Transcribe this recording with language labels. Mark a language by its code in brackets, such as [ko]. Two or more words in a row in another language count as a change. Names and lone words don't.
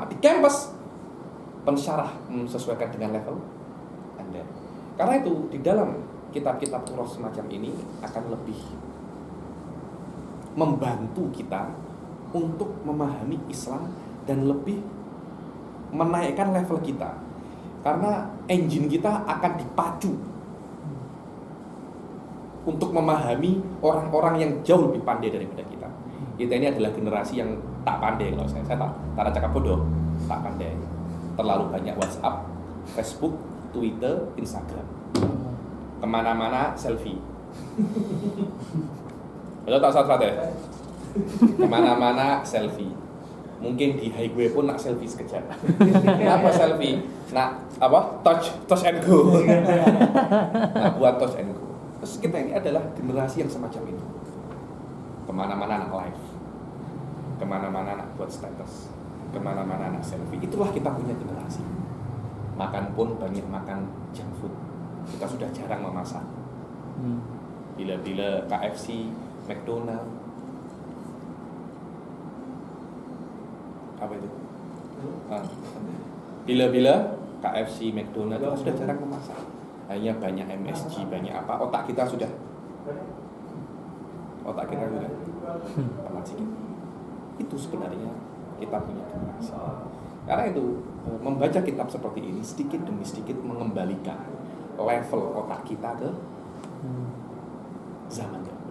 [ms] Di kampus pensyarah menyesuaikan dengan level Anda. Karena itu di dalam kitab-kitab turos semacam ini akan lebih membantu kita untuk memahami Islam dan lebih menaikkan level kita. Karena engine kita akan dipacu untuk memahami orang-orang yang jauh lebih pandai daripada kita. Kita ini adalah generasi yang tak pandai. Kalau saya tak cakap bodoh, tak pandai. Terlalu banyak WhatsApp, Facebook, Twitter, Instagram. Kemana-mana selfie. Betul tak salah ya? Kemana-mana selfie. Mungkin di highway pun nak selfie sekejap. Kenapa selfie? Nak apa? [en] Touch and go. [ms] Nak buat [en] touch and go. [ms] Terus kita ini adalah generasi yang semacam itu. Kemana-mana nak live, kemana-mana nak buat status, kemana-mana nak selfie. Itulah kita punya generasi. Makan pun banyak makan [en] junk food. [ms] Kita sudah jarang memasak. Bila-bila KFC, McDonald, apa itu? Bila-bila KFC, McDonald, kita sudah jarang memasak. Hanya banyak MSG, banyak apa? Otak kita sudah pelat sedikit. Itu sebenarnya kita punya generasi. Karena itu membaca kitab seperti ini sedikit demi sedikit mengembalikan level otak kita ke zaman dahulu.